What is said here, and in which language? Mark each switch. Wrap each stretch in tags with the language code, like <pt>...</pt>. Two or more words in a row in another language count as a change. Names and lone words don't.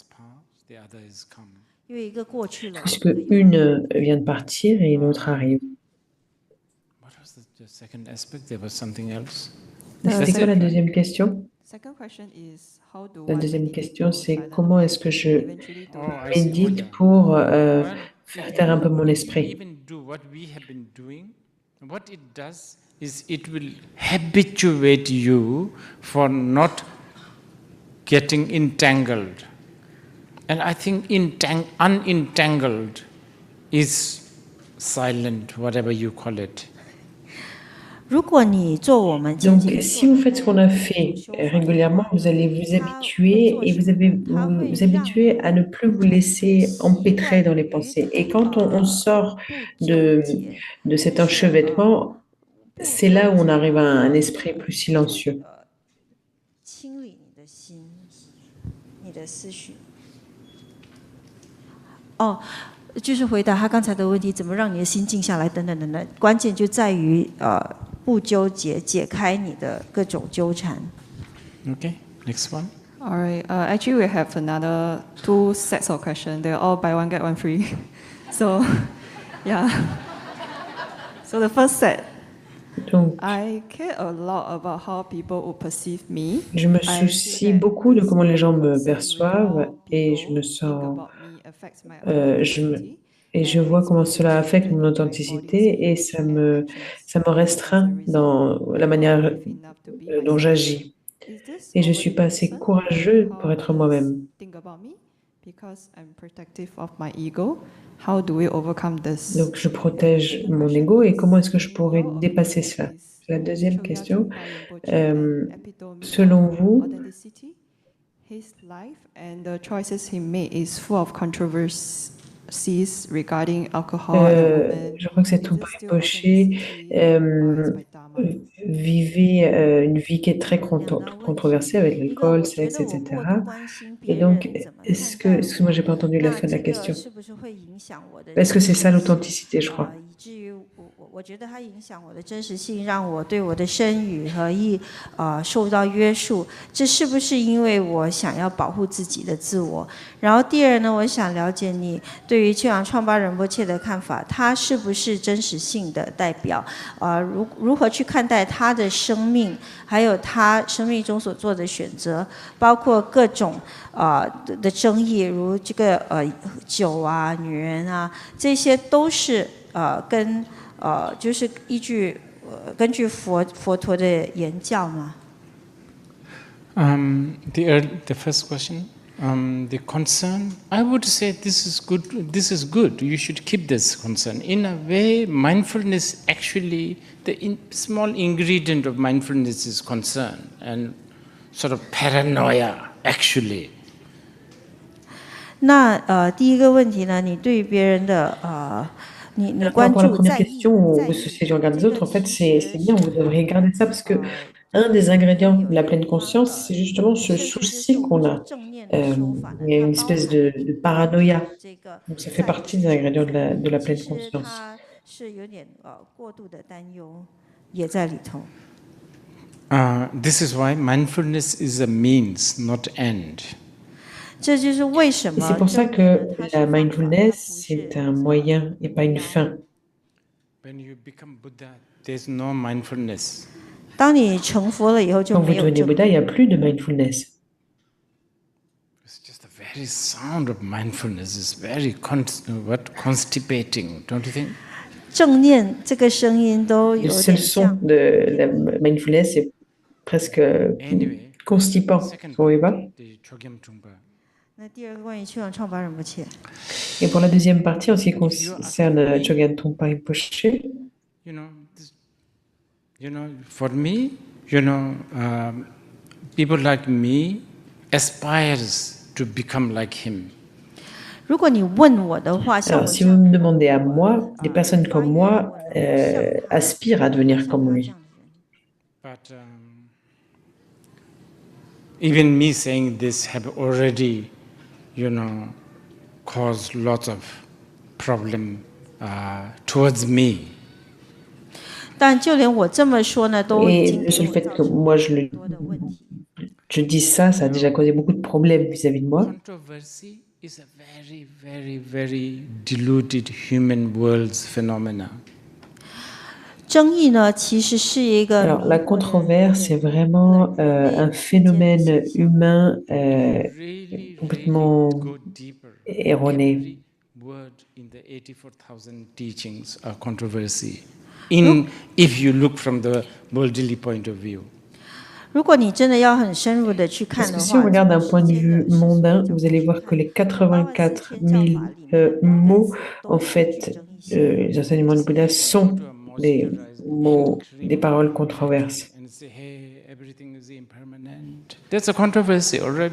<fr>Puisque une vient de partir et une autre arrive. C'était quoi la deuxième question? La deuxième question, c'est comment est-ce que je médite pour faire taire un peu mon esprit?</fr> <en>What it does is it will habituate you for not getting entangled. And I think unentangled is silent, whatever you call it.</en> <fr>Donc, si vous faites ce qu'on a fait régulièrement, vous allez vous habituer et vous allez vous habituer à ne plus vous laisser empêtrer dans les pensées. Et quand on sort de cet enchevêtrement, c'est là où on arrive à un esprit plus silencieux.</fr> <zh>就是回答他刚才的问题，怎么让你的心静下来，等等等等，关键就在于不纠结，解开你的各种纠缠。</zh> <en>Okay, next one. All right. Actually, we have another 2 sets of questions. They're all buy one get one free. So, yeah. So the first set. I care a lot about how people will perceive me.</en> <fr>Je me soucie beaucoup de comment les gens me perçoivent et je me sens et je vois comment cela affecte mon authenticité et ça me restreint dans la manière dont j'agis. Et je ne suis pas assez courageux pour être moi-même. Donc je protège mon ego et comment est-ce que je pourrais dépasser cela? La deuxième question. Selon vous,</fr> <en>his life and the choices he made is full of controversies regarding alcohol and</en> <fr>je crois que c'est Tupac Poché vivait une vie qui est très controversée avec l'alcool, sexe, etc. Et donc, excuse-moi, j'ai pas entendu la fin de la question. Est-ce que c'est ça l'authenticité, je crois?</fr> <zh>我觉得它影响我的真实性，让我对我的身语和意受到约束。这是不是因为我想要保护自己的自我？然后第二呢，我想了解你对于秋阳创巴仁波切的看法，他是不是真实性的代表？如何去看待他的生命，还有他生命中所做的选择，包括各种的争议，如这个酒啊、女人啊，这些都是就是根据佛陀的言教吗？</zh> <en>The first question, the concern, I would say this is good. This is good. You should keep this concern. In a way, mindfulness actually, the small ingredient of mindfulness is concern and sort of paranoia. Actually.</en> <zh>那第一个问题呢，你对于别人的你关注</zh> <fr>la première question, vous souciez du regard des autres, en fait, c'est bien, vous devriez garder ça parce que un des ingrédients de la pleine conscience, c'est justement ce souci qu'on a. Il y a une espèce de paranoïa. Donc, ça fait partie des ingrédients de la pleine conscience.</fr> <zh>是有点过度的担忧也在里头。</zh> <en>This is why mindfulness is a means, not end.</en> <zh>这就是为什么</zh> <fr>c'est pour ça que la mindfulness, c'est un moyen et pas une fin.</fr> <en>When you become Buddha, there's no mindfulness.</en> <zh>当你成佛了以后就</zh> <fr>Quand vous</fr> <zh>没有</zh> <fr>devenez Bouddha, il n'y a plus de mindfulness.</fr> <en>It's just the very sound of mindfulness is very constipating, don't you think?</en> <zh>正念这个声音都有</zh> <fr>Le</fr> <zh>点</zh> <fr>seul</fr> <zh>像</zh> <fr>son de la mindfulness est presque constipant, vous voyez pas?</fr> <zh>那第二个关于秋阳创巴仁波切，</zh> <fr>Et pour la deuxième partie, en ce qui concerne Chogyam Trungpa Rinpoche,</fr> <en>You know, You know, for me, people like me aspires to become like him.</en> <zh>如果你问我的话，像</zh> <fr>Alors,</fr> <zh>我</zh> <fr>si</fr> <zh>这</zh> <fr>vous</fr> <zh>样</zh> <fr>me demandez à moi, des personnes comme moi aspirent à devenir comme lui.</fr> <en>But even me saying this have already, caused lots of problem towards me.</en> <zh>但就连我这么说呢，都已</zh> <fr>Et</fr> <zh>经</zh> <fr>le</fr> <zh>给</zh> <fr>seul</fr> <zh>我</zh> <fr>fait</fr> <zh>造</zh> <fr>que</fr> <zh>成</zh> <fr>moi</fr> <zh>很多的问题。</zh> <fr>je dis ça, ça a déjà causé beaucoup de problèmes vis-à-vis de moi.</fr> <en>Controversy is a very, very, very diluted human world's phenomena.</en> <zh>争议呢，其实是一个</zh> <fr>Alors, la controverse, c'est vraiment un phénomène humain complètement erroné.</fr> <en>Every word in the 84,000 teachings are controversy. If you look from the worldly point of view.</en> <zh>如果你真的要很深入的去看</zh> <fr>Parce</fr> <zh>的</zh> <fr>que</fr> <zh>话，</zh> <fr>si on regarde d'un point de vue mondain, vous allez voir que les 84 000 mots, en fait, les enseignements du Bouddha sont des mots, des paroles controverses.</fr> <en>And say, hey, everything is impermanent. That's a controversy already.</en>